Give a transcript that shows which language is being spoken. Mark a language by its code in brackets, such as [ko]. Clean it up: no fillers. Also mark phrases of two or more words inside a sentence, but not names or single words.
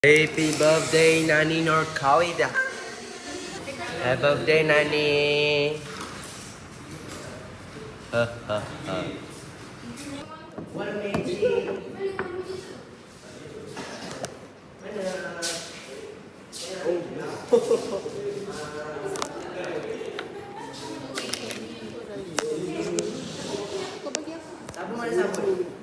[en] Happy birthday Nani Nur Khalida. Happy birthday Nani. Ha ha ha. What amazing. [ms] Sabun mana sabun?